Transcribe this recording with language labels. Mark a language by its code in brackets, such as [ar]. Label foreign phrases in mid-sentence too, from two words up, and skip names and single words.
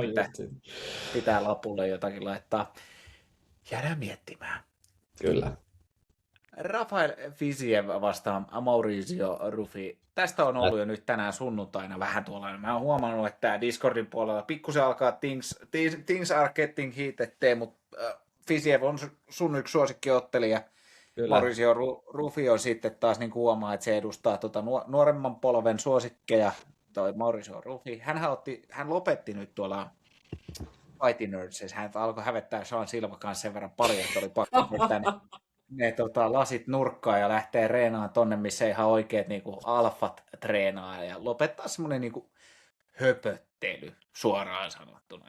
[fi] on just sit. pitää lapulle jotakin laittaa. Jäädään miettimään. Kyllä. Rafael Fiziev vastaan Mauricio Ruffi. Tästä on ollut jo nyt tänään sunnuntaina vähän tuolla. Mä oon huomannut, että Discordin puolella pikkusen alkaa [en] things are getting heated, [fi] mutta Fiziev on sun yksi suosikkiottelija. Kyllä. Mauricio Ruffi on sitten taas niin huomaa, että se edustaa nuoremman polven suosikkeja. Toi Mauricio Ruffi. Hän lopetti nyt tuolla Fighting Nerdsessä. Hän alkoi hävettää Sean Silva kanssa sen verran paljon, että oli pakko vetää ne lasit nurkkaan ja lähtee reenaamaan tonne, missä ihan oikeat niinku alfat treenaa ja lopettaa semmoinen niinku höpöttely suoraan sanottuna.